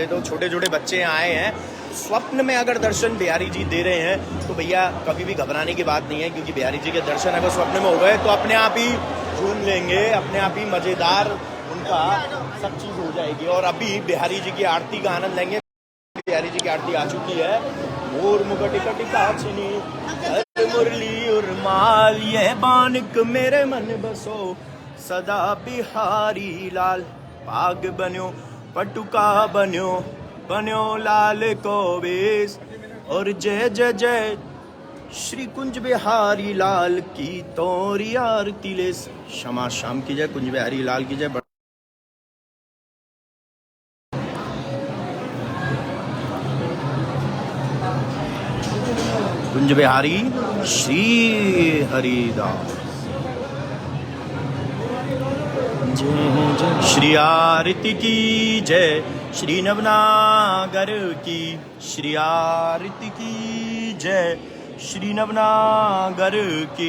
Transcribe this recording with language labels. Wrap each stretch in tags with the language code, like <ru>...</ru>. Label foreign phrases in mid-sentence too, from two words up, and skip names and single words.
<hi>तो छोटे छोटे बच्चे आए हैं, स्वप्न में अगर दर्शन बिहारी जी दे रहे हैं तो भैया कभी भी घबराने की बात नहीं है, क्योंकि बिहारी जी के दर्शन अगर स्वप्न में हो गए तो अपने आप ही झूम लेंगे, अपने आप ही मजेदार उनका सब चीज हो जाएगी। और अभी बिहारी जी की आरती का आनंद लेंगे। बिहारी जी की आरती आ चुकी है।</hi> <bra>मोर मुकुट काछनी मुरली उर्माल, यह बानिक मेरे मन बसो सदा बिहारी लाल। पाग बन्यो पटुका बन्यो बन्यो लाल को वेश।</bra> <hi>और जय जय जय श्री कुंज बिहारी लाल की तोरी आरती ले। क्षमा शाम की जय, कुंज बिहारी लाल की जय। कुंज बिहारी श्री हरिदास। जय जय श्री आरती की जय, श्री नवनागर की श्री आरती की जय, श्री नवनागर की।</hi>